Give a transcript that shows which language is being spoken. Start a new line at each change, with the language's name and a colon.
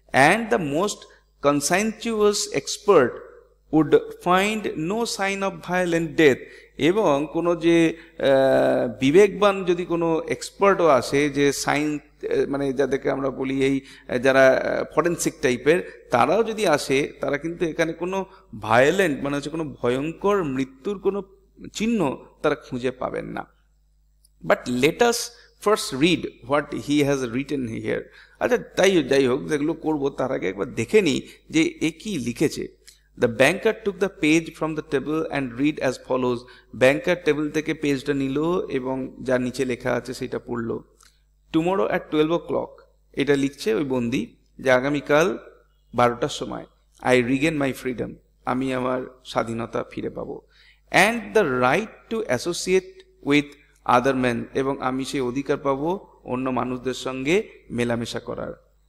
English: and the most conscientious expert would find no sign of violent death,
Bangla: এবং কোনো যে বিবেকবান যদি কোনো এক্সপার্টও আসে, যে সায়েন্স মানে যাদেরকে আমরা বলি এই যারা ফরেনসিক টাইপের, তারাও যদি আসে, তারা কিন্তু এখানে কোনো ভায়োলেন্ট মানে হচ্ছে কোনো ভয়ঙ্কর মৃত্যুর কোনো চিহ্ন তারা খুঁজে পাবেন না।
English: But let us first read what he has written here.
Bangla: আচ্ছা যাই হোক, যেগুলো করবো তার আগে একবার দেখে নিই যে এ কি লিখেছে।
English: The banker took the page from the table and read as follows.
Bangla: Banker table থেকে পেজটা নিল এবং যা নিচে লেখা আছে সেটা পড়লো।
English: Tomorrow at 12 o'clock,
Bangla: এটা লিখছে ওই বন্দি, যে আগামীকাল 12টার সময়,
English: I regain my freedom,
Bangla: আমি আমার স্বাধীনতা ফিরে পাবো।
English: And the right to associate with other men,
Bangla: এবং আমি সেই অধিকার পাবো অন্য মানুষদের সঙ্গে মেলামেশা করার।